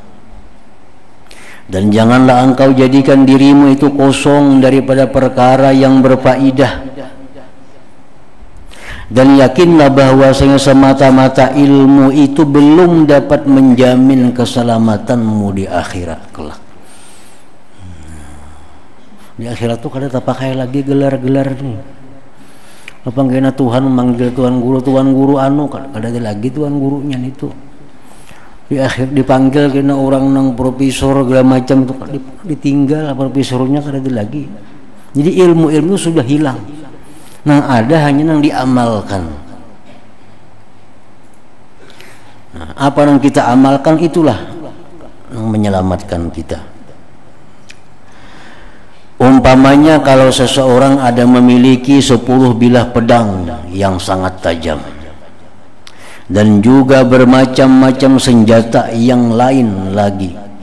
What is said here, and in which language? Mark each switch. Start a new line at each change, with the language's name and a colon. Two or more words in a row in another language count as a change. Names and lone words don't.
Indonesian: Dan janganlah engkau jadikan dirimu itu kosong daripada perkara yang berfaedah. Dan yakinlah bahwasanya semata-mata ilmu itu belum dapat menjamin keselamatanmu di akhirat kelak.
Banjar: Di akhirat tuh kada terpakai lagi gelar-gelar nih. Apa kena Tuhan memanggil tuan guru anu, kada ada lagi tuan gurunya itu. Di akhir dipanggil kena orang nang profesor segala macam tuh ditinggal profesornya kada ada lagi.
Indonesian: Jadi ilmu sudah hilang.
Banjar: Nang ada hanya nang diamalkan.
Indonesian: Nah, apa yang kita amalkan itulah yang menyelamatkan kita. Umpamanya kalau seseorang ada memiliki 10 bilah pedang yang sangat tajam dan juga bermacam-macam senjata yang lain lagi,